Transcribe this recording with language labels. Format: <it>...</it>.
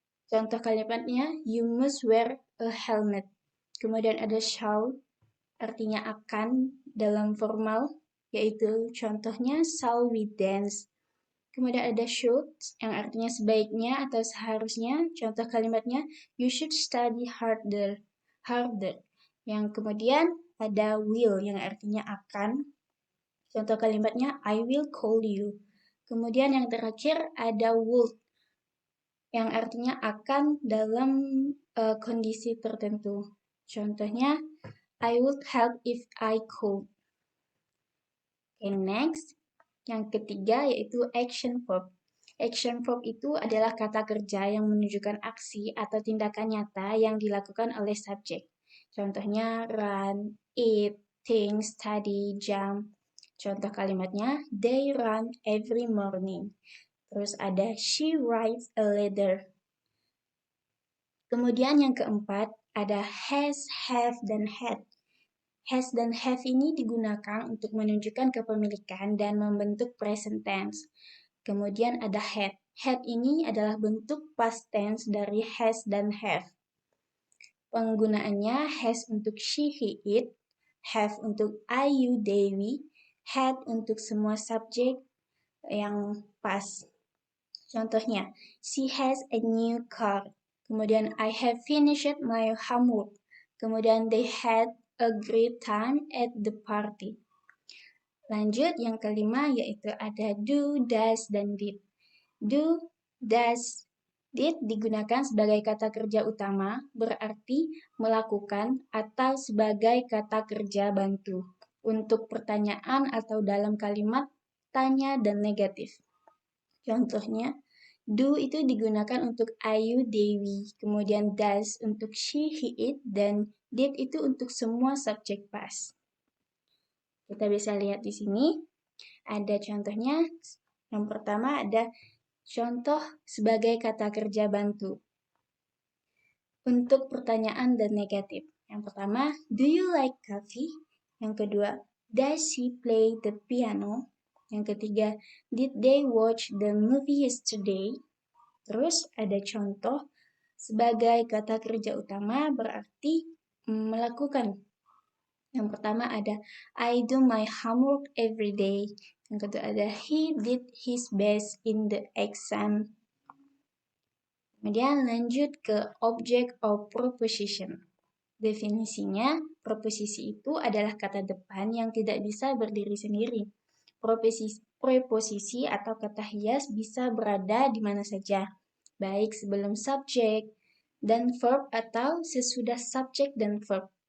<id>Contoh kalimatnya</id> <en>you must wear a helmet.</en> <id>Kemudian ada shall artinya akan dalam formal yaitu contohnya</id> <en>shall we dance.</en> <id>Kemudian ada should yang artinya sebaiknya atau seharusnya. Contoh kalimatnya</id> <en>you should study harder.</en> <id>Yang kemudian ada will yang artinya akan. Contoh kalimatnya,</id> <en>I will call you.</en> <id>Kemudian yang terakhir ada would, yang artinya akan dalam kondisi tertentu.</id> <en>Contohnya, I would help if I could. Okay, next.</en> <id>Yang ketiga yaitu action verb. Action verb itu adalah kata kerja yang menunjukkan aksi atau tindakan nyata yang dilakukan oleh subjek.</id> <en>Contohnya, run, eat, think, study, jump. Contoh kalimatnya, they run every morning.</en> <id>Terus ada</id> <en>she writes a letter.</en> <id>Kemudian yang keempat, ada has, have, dan had. Has dan have ini digunakan untuk menunjukkan kepemilikan dan membentuk present tense. Kemudian ada had. Had ini adalah bentuk past tense dari has dan have. Penggunaannya has untuk she, he, it. Have untuk I, you, they, we. Had untuk semua subjek yang pas.</id> <en>Contohnya, she has a new car. Kemudian, I have finished my homework. Kemudian, they had a great time at the party.</en> <id>Lanjut, yang kelima yaitu ada do, does, dan did. Do, does, did digunakan sebagai kata kerja utama, berarti melakukan atau sebagai kata kerja bantu untuk pertanyaan atau dalam kalimat tanya dan negatif. Contohnya, do itu digunakan untuk I, you, they, we. Kemudian does untuk she, he, it. Dan did itu untuk semua subjek past. Kita bisa lihat di sini. Ada contohnya. Yang pertama ada contoh sebagai kata kerja bantu untuk pertanyaan dan negatif. Yang pertama,</id> <en>do you like coffee?</en> <id>Yang kedua,</id> <en>does she play the piano?</en> <id>Yang ketiga,</id> <en>did they watch the movie yesterday?</en> <id>Terus ada contoh sebagai kata kerja utama berarti melakukan. Yang pertama ada</id> <en>I do my homework every day.</en> <id>Yang kedua ada</id> <en>he did his best in the exam.</en> <id>Kemudian lanjut ke object of proposition. Definisinya, proposisi itu adalah kata depan yang tidak bisa berdiri sendiri. Preposisi atau kata hias bisa berada di mana saja, baik sebelum subjek dan verb atau sesudah subjek dan verb.</id>